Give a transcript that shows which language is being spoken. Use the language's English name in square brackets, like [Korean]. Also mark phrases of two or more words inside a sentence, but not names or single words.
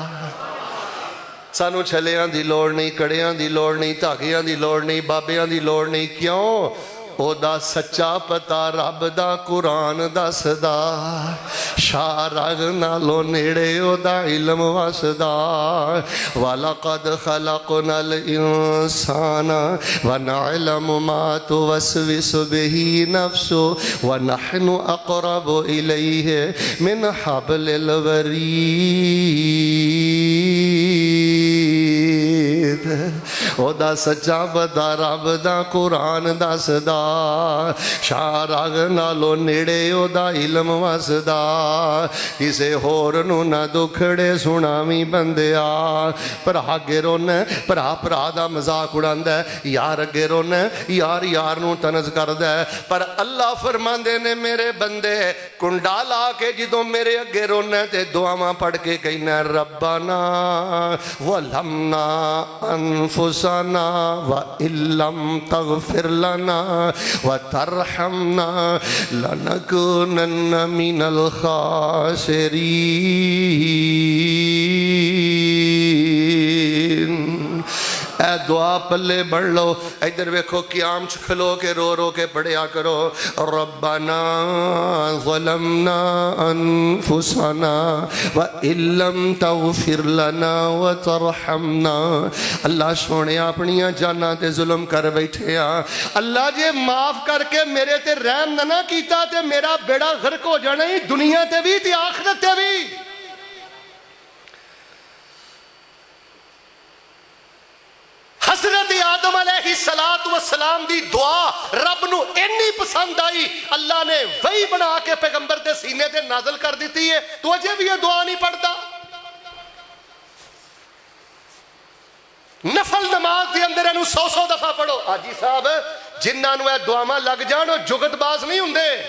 [Punjabi] سانوں چھلیاں دی لوڑ نہیں کڑیاں دی لوڑ نہیں دھاگیاں دی لوڑ نہیں بابیاں دی لوڑ نہیں کیوں اوہدا سچا پتا رب دا قرآن دسدا شہ رگ نالوں نیڑے اوہدا علم وسدا [Arabic] ولقد خلقنا الإنسان ونعلم ما توسوس به نفسه ونحن أقرب إليه من حبل [Punjabi] ورید اوہدا سچا پتا رب دا قرآن دسدا شہ رگ نالوں نیڑے اوہدا علم وسدا کسے ہور نوں نہ دکھڑے سناویں بندیا بھرا اگے رونا بھرا بھرا دا مذاق اڑاندا یار اگے رونا یار یار نوں طنز کردا پر اللہ فرماندے نے میرے بندے کنڈا لا کے جدوں میرے اگے رونا تے دعاواں پڑھ کے کہنا [Arabic] ربنا ظلمنا أنفسنا وإن لم تغفر لنا وترحمنا لنكونن من [Punjabi] خاسرین اے دعا پلے بنھ لو ایدھر ویکھو قیام چ کھلو کے رو کے پڑھیا کرو [Arabic] ربنا ظلمنا أنفسنا وإن لم تغفر لنا وترحمنا [Punjabi] اللہ سوہنے اپنیاں جاناں تے ظلم کر بیٹھے اللہ جے معاف کر کے میرے تے رحم نہ کیتا تے میرا بیڑا غرق ہو جانا ہی دنیا تے بھی تے آخرت تے بھی حضرت آدم [Arabic] عليه الصلاة والسلام [Punjabi] دی دعا رب نوں اینی پسند آئی اللہ نے وحی بنا کے پیغمبر دے سینے تے نازل کر دتی ہے توں اجے بھی یہ دعا نہیں پڑھتا نفل نماز کے اندر اینوں 100 دفعہ پڑھو حاجی صاحب جنہاں نوں دعاواں لگ جان او جگت باز نہیں ہندے